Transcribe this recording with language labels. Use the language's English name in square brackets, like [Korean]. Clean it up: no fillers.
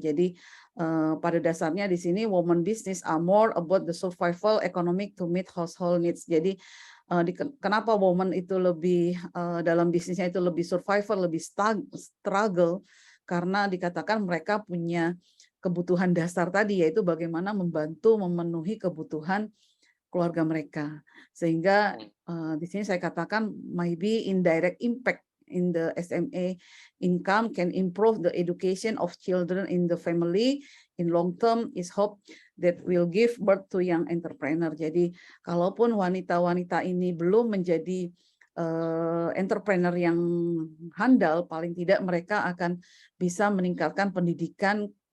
[Indonesian] Jadi pada dasarnya di sini [English] women business are more about the survival economic to meet household needs. [Indonesian] Jadi kenapa woman itu lebih dalam bisnisnya itu lebih survivor, lebih struggle, karena dikatakan mereka punya kebutuhan dasar tadi, yaitu bagaimana membantu memenuhi kebutuhan keluarga mereka. Sehingga di sini saya katakan [English] maybe indirect impact in the SME income can improve the education of children in the family. In long term is hope that will give birth to young entrepreneur. [Indonesian] Jadi kalaupun wanita-wanita ini belum menjadi entrepreneur yang handal, paling tidak mereka akan bisa meningkatkan pendidikan